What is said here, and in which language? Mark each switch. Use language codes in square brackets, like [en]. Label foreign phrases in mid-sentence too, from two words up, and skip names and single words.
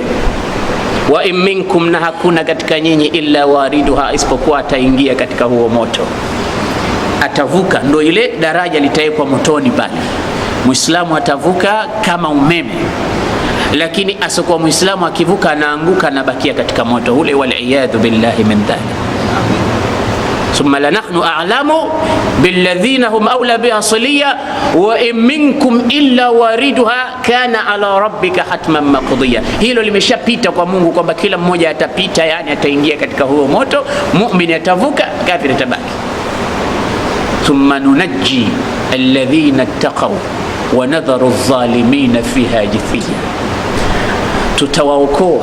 [ar] وإن منكم, [sw] na hakuna katika nyinyi, [ar] إلا واردها, [sw] isipokuwa ataingia katika huo moto, atavuka. Ndo ile daraja litawekwa motoni pale. Muislamu atavuka kama umeme, lakini asokuwa Muislamu akivuka anaanguka na bakia katika moto ule, [ar] والعياذ بالله من ذلك. ثم لنحن أعلم بالذين هم أولى بها صليا وإن منكم إلا واردها كان على ربك حتما مقضيا. [sw] Hilo limeshapita kwa Mungu kwamba kila mmoja atapita, yani ataingia katika huo moto. Muumini atavuka, kafiri atabaki. [ar] ثم ننجي الذين اتقوا ونذر الظالمين فيها جثيا, tutawaokoa.